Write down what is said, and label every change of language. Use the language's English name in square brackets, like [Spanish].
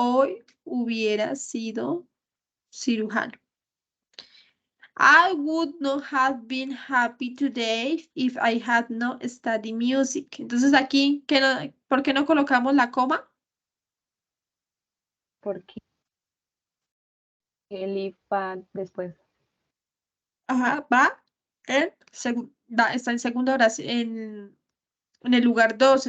[Spanish] Hoy hubiera sido cirujano. [English] I would not have been happy today if I had not studied music. [Spanish] Entonces aquí, ¿por qué no colocamos la coma? Porque el if va después. Ajá, está en segunda oración, en el lugar 2.